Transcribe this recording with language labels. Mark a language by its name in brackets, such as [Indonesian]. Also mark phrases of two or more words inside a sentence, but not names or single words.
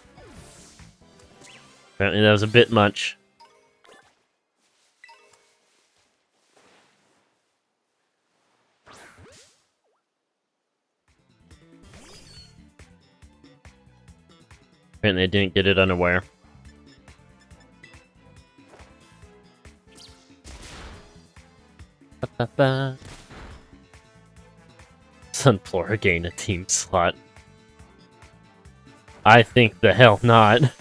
[English] Apparently that was a bit much. Apparently I didn't get it unaware. Ba-ba-ba. Sunflora gained a team slot. I think the hell not.